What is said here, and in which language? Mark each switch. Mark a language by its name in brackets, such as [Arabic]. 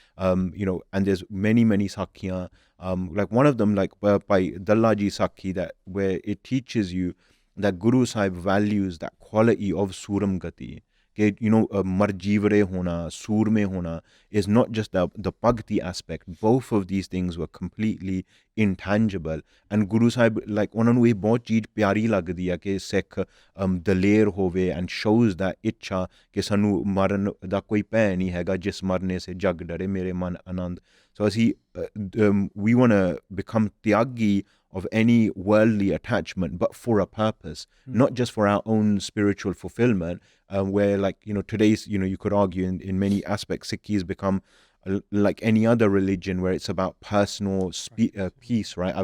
[English] You know, and there's many Sakhiyan, like one of them, like by Dallaji Sakhi, that where it teaches you that Guru Sahib values that quality of Suram Gati. You know, [Punjabi] marjivre hona, surme hona [English] is not just the bhakti aspect. Both of these things were completely intangible. And Guru Sahib, like, [Punjabi] ਉਹਨਾਂ ਨੂੰ ਇਹ ਬਹੁਤ ਚੀਜ਼ ਪਿਆਰੀ ਲੱਗਦੀ ਆ ਕਿ ਸਿੱਖ ਦਲੇਰ ਹੋਵੇ [English] and shows that [Punjabi] ਇੱਛਾ ਕਿ ਸਾਨੂੰ ਮਰਨ ਦਾ ਕੋਈ ਭੈ ਨਹੀਂ ਹੈਗਾ, ਜਿਸ ਮਰਨੇ ਸੇ ਜਗ ਡਰੇ ਮੇਰੇ ਮਨ ਆਨੰਦ. [English] So as we want to become tyagi of any worldly attachment, but for a purpose, not just for our own spiritual fulfillment, where, like, you know, today's, you know, you could argue in many aspects, Sikhi has become like any other religion where it's about personal peace, right?